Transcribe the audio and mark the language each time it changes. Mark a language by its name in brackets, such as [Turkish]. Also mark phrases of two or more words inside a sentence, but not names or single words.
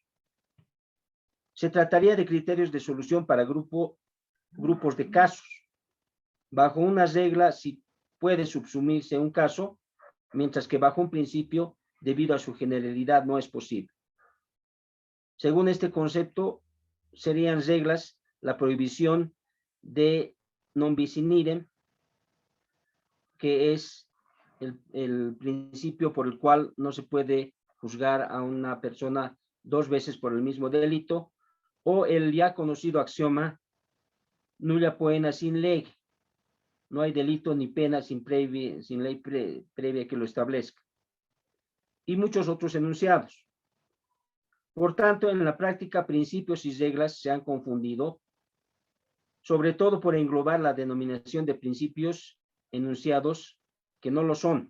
[Spanish] Se trataría de criterios de solución para grupos de casos. Bajo una regla sí puede subsumirse un caso, mientras que bajo un principio, debido a su generalidad, no es posible. Según este concepto, serían reglas la prohibición de [Latin] non bis in idem, [Spanish] que es el principio por el cual no se puede juzgar a una persona dos veces por el mismo delito, o el ya conocido axioma [Latin] nulla poena [Spanish] sin ley. No hay delito ni pena sin ley previa que lo establezca. Y muchos otros enunciados. Por tanto, en la práctica, principios y reglas se han confundido, sobre todo por englobar la denominación de principios enunciados que no lo son.